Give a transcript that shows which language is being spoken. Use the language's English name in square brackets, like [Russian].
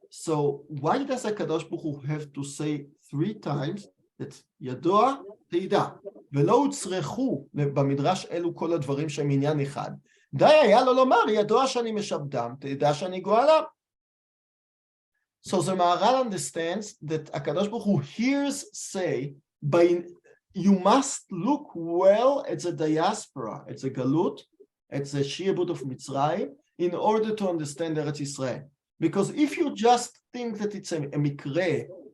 [English] So why does HaKadosh Baruch Hu have to say 3 times that ידוע תדע, ולא הוצרכו במדרש אלו כל הדברים שהם עניין אחד? [Hebrew] די היה לו לומר, ידוע שאני משעבדם, תדע שאני גואלם. [English] So the Maharal understands that HaKadosh Baruch Hu hears say, you must look well at the diaspora, at the galut, at the shi'abud of Mitzrayim, in order to understand Eretz Yisrael. Because if you just think that it's a mikre,